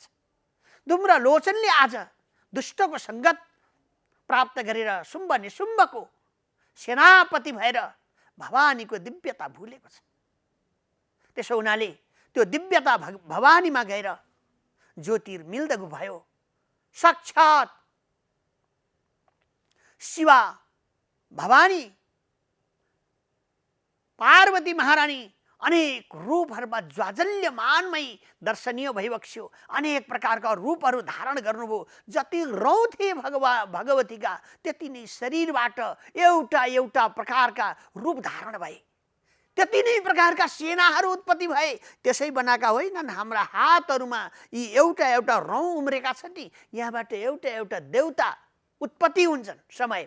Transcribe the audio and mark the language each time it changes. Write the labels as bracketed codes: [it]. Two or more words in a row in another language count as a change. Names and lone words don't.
[ne] धुम्र लोचनले आज दुष्टको सङ्गत प्राप्त गरेर शुम्भ निशुम्भको सेनापति भएर भवानीको दिव्यता भुलेको छ। त्यसो हुनाले त्यो दिव्यता भवानीमा गएर ज्योतिर्मिल्दगु भयो। साक्षात शिवा भवानी पार्वती महारानी अनेक रूपहरूमा ज्वाजल्यमानमयी दर्शनीय भइबक्स्यो। अनेक प्रकारका रूपहरू धारण गर्नुभयो। जति रौँ थिए भगवतीका, त्यति नै शरीरबाट एउटा एउटा प्रकारका रूप धारण भए, त्यति नै प्रकारका सेनाहरू उत्पत्ति भए। त्यसै बनाएका होइनन् हाम्रा हातहरूमा यी एउटा एउटा रौँ उम्रेका छन् नि, यहाँबाट एउटा एउटा देवता उत्पत्ति हुन्छन् समयमा।